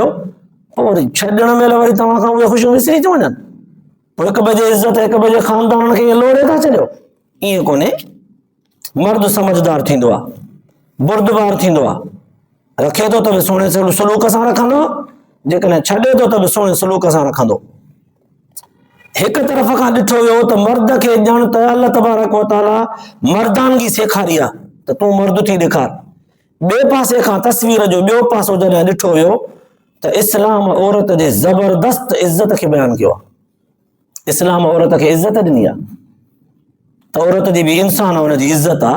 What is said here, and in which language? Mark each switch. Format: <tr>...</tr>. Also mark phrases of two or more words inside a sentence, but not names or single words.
<sd>पोइ वरी छॾण महिल वरी तव्हां खां उहे ख़ुशियूं विसरी थियूं वञनि, पोइ हिक ॿिए जी इज़त, हिक ॿिए जे ख़ानदान खे लोड़े था छॾियो। ईअं कोन्हे। मर्द समझदार थींदो आहे, बुरदबार थींदो आहे, रखे थो त बि सुहिणे सलूक सां रखंदो, जेकॾहिं छॾे थो त बि सुहिणे सलूक सां रखंदो। हिक तरफ़ खां ॾिठो वियो त मर्द खे ॼण त</sd> <ar>الله تبارك وتعالى</ar> <sd>मर्दानगी सेखारी आहे त तूं मर्द थी ॾेखार। ॿिए पासे खां तस्वीर जो ॿियो पासो जॾहिं ॾिठो वियो त इस्लाम औरत जे ज़बरदस्त इज़त खे बयानु कयो आहे। इस्लाम औरत खे इज़त ॾिनी आहे त औरत जी बि इंसान आहे, हुनजी इज़त आहे।</sd>